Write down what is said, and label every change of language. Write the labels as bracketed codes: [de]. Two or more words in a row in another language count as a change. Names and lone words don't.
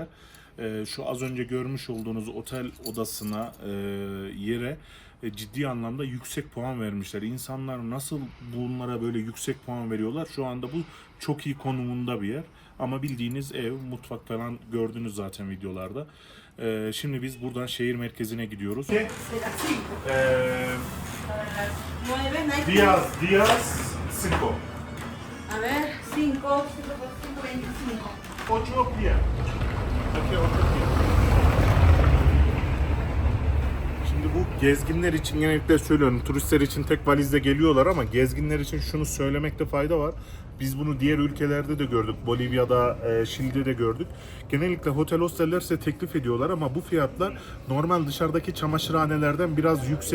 [tr] Şu az önce görmüş olduğunuz otel odasına yere ciddi anlamda yüksek puan vermişler. İnsanlar nasıl bunlara böyle yüksek puan veriyorlar? Şu anda bu çok iyi konumunda bir yer. Ama bildiğiniz ev, mutfak falan gördünüz zaten videolarda. Şimdi biz buradan şehir merkezine gidiyoruz. [es] Díaz 5. A ver, 5 por 5, 25. 8 días. [tr] Şimdi bu gezginler için genellikle söylüyorum. Turistler için tek valizle geliyorlar ama gezginler için şunu söylemekte fayda var. Biz bunu diğer ülkelerde de gördük. Bolivya'da, Şili'de de gördük. Genellikle otel hosteller size teklif ediyorlar ama bu fiyatlar normal dışarıdaki çamaşırhanelerden biraz yüksek.